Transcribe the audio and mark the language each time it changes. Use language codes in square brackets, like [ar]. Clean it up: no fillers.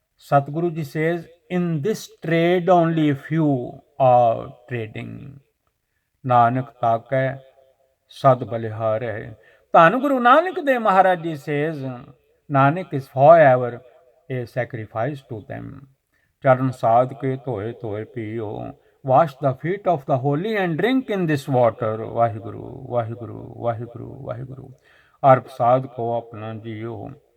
[en] Satguru Ji says, in this trade only few are trading. [pa] Nanak ਤਾਕੈ ਸਦ ਬਲਿਹਾਰੈ। [en] ਧੰਨ Guru Nanak Dev Maharaj ji says, Nanak is forever a sacrifice to them. [pa] ਚਰਨ ਸਾਧ ਕੇ ਧੋਏ ਧੋਏ ਪੀਓ। [en] Wash the feet of the holy and drink in this water. [pa] Waheguru Waheguru Waheguru Waheguru. ਔਰ ਪ੍ਰਸਾਦ ਕੋ ਆਪਣਾ JIO.